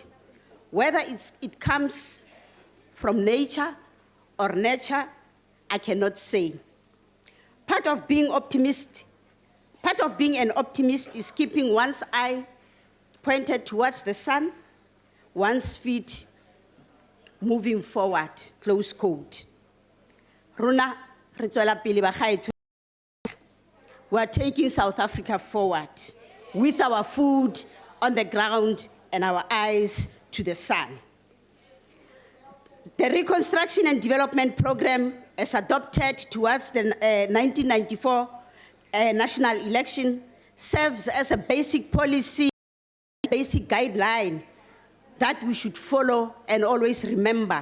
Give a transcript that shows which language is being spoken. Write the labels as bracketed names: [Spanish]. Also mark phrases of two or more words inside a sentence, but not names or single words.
[English] Whether it comes from nature or nurture, I cannot say. Part of being an optimist is keeping one's eye pointed towards the sun, one's feet moving forward," close quote. [Tswana] Rona, re tswela pele bagaetsho. [English] We are taking South Africa forward with our food on the ground and our eyes to the sun. The Reconstruction and Development Program, as adopted towards the 1994 national election, serves as a basic policy, basic guideline that we should follow and always remember.